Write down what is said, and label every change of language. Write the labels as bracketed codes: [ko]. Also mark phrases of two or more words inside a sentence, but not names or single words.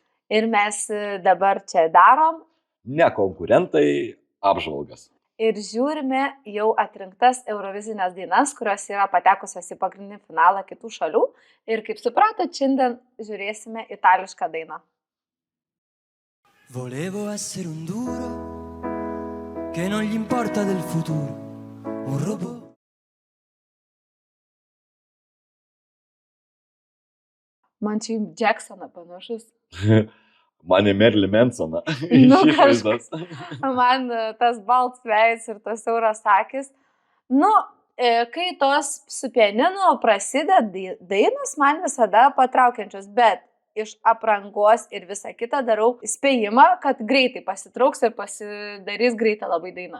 [lt] Ir mes dabar čia darom Ne konkurentai, apžvalgas. ir žiūrime jau atrinktas Eurovizinės dainas, kurios yra patekusios į pagrindinį finalą kitų šalių. Ir kaip supratot, šiandien žiūrėsime itališką dainą. [it] Volevo essere un duro che non gli importa del futuro, un robot. [lt] Man čia į Jacksoną panašus. Mane Merlin Mansoną. Nu, Išvaizdas. Man tas balts veids ir tas siauras akis. Nu, kai tos su pianinu prasideda dainos, man visada patraukiančios, bet iš aprangos ir visą kitą darau spėjimą, kad greitai pasitrauks ir pasidarys greitą labai dainą.